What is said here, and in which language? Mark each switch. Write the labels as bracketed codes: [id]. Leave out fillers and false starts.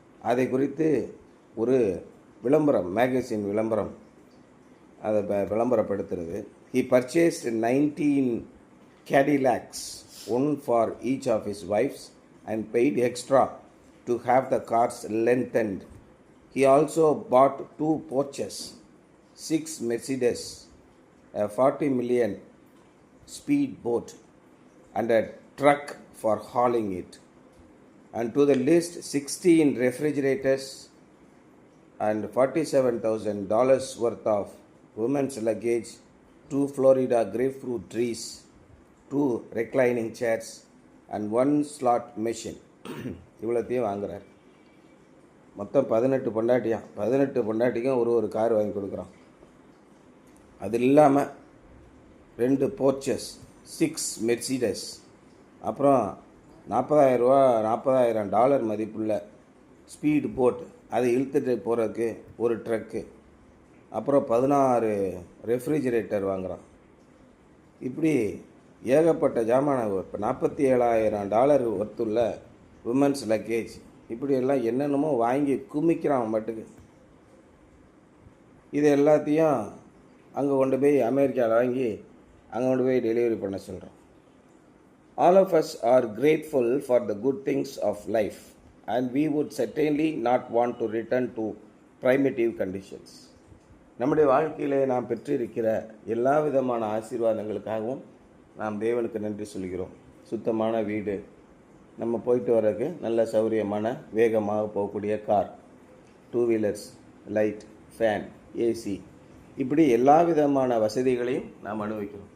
[ta] அதை குறித்து ஒரு விளம்பரம், மேகசின் விளம்பரம் அதை விளம்பரப்படுத்துறது. [en] He purchased 19 Cadillacs, one for each of his wives, and paid extra to have the cars lengthened. He also bought 2 Porsches, 6 Mercedes, a 40 million speed boat, and a truck for hauling it. And to the list 16 refrigerators and $47,000 worth of women's luggage, 2 Florida grapefruit trees, 2 reclining chairs, and 1 slot machine. [ta] இவ்வளோத்தையும் வாங்குறார். மொத்தம் 18 பொண்டாட்டியான். 18 பொண்டாட்டிக்கும் ஒரு car வாங்கி கொடுக்குறான். அது இல்லாமல் 2 போர்ச்சஸ், 6 Mercedes, அப்புறம் $40,000 மதிப்புள்ள speed boat, அதை இழுத்துட்டு போகிறதுக்கு ஒரு ட்ரக்கு, அப்புறம் 16 ரெஃப்ரிஜிரேட்டர் வாங்குகிறான். இப்படி ஏகப்பட்ட ஜாமான, இப்போ $47,000 ஒர்த்துள்ள உமன்ஸ் லக்கேஜ், இப்படியெல்லாம் என்னென்னமோ வாங்கி குமிக்கிறான் மட்டுக்கு. இது எல்லாத்தையும் அங்கே கொண்டு போய் அமெரிக்காவில் வாங்கி அங்கே கொண்டு போய் டெலிவரி பண்ண சொல்கிறோம். [en] All of us are grateful for the good things of life and we would certainly not want to return to primitive conditions. [ta] நம்முடைய வாழ்க்கையிலே நாம் பெற்றிருக்கிற எல்லா விதமான ஆசீர்வாதங்களுக்காகவும் நாம் தேவனுக்கு நன்றி சொல்கிறோம். சுத்தமான வீடு, நம்ம போயிட்டு வர்றதுக்கு நல்ல சௌரியமான வேகமாக போகக்கூடிய car, 2 wheelers, light, fan, AC, இப்படி எல்லா விதமான வசதிகளையும் நாம் அனுபவிக்கிறோம்.